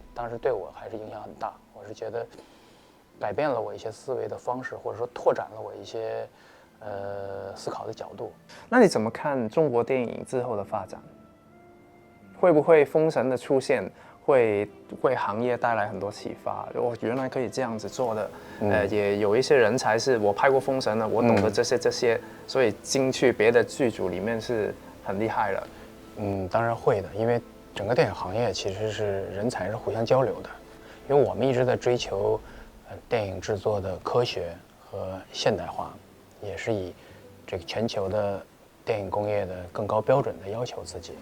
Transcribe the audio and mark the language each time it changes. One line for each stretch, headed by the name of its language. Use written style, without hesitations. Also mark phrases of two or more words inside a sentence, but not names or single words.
Chinese: 當時對我還是影響很大，我是覺得改變了我一些思維的方式，或者說拓展了我一些思考的角度。那你怎麼看中國電影之後的發展？會不會封神的出現會行業帶來很多啟發？我原來可以這樣子做的，也有一些人才是我拍過封神的，我懂得這些，所以進去別的劇組裡面是很厲害了。當然會的，因為整個電影行業其實是人才是互相交流的，因為我們一直在追求電影製作的科學和現代化，也是以這個全球的電影工業的更高標準的要求自己。